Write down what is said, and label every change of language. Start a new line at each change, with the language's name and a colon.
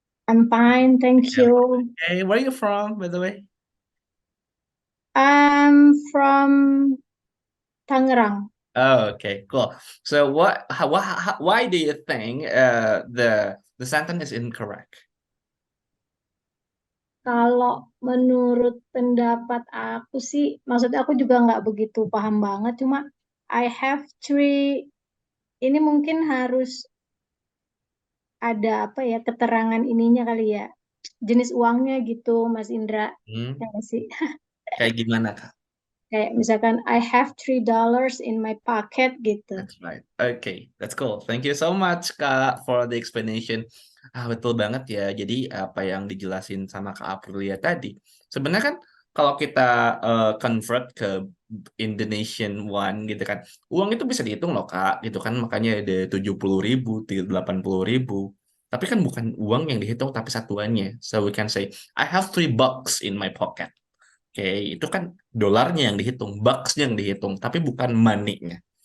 English: I'm fine, thank Yeah. you. Hey, where are you from, by the way? I'm from Tangerang. Oh, okay, cool. So, why do you think the sentence is incorrect?
Indonesian: Kalau menurut pendapat aku sih, maksudnya aku juga nggak begitu paham banget, cuma
English: I have three,
Indonesian: ini mungkin harus ada apa ya, keterangan ininya kali ya, jenis uangnya gitu, Mas Indra. Hmm, Ya nggak sih? kayak gimana, Kak? Kayak misalkan
English: I have $3 in my pocket
Indonesian: gitu.
English: That's right. Okay, that's cool. Thank you so much, Kak, for the explanation.
Indonesian: Betul banget ya. Jadi apa yang dijelasin sama Kak Aprilia tadi, sebenarnya kan kalau kita convert ke Indonesian one gitu kan, uang itu bisa dihitung loh, Kak, gitu kan. Makanya ada 70.000, 80.000. Tapi kan bukan uang yang dihitung, tapi satuannya. So we can say,
English: I have $3 in my pocket.
Indonesian: Oke, itu kan dolarnya yang dihitung, bucks-nya yang dihitung, tapi bukan money-nya.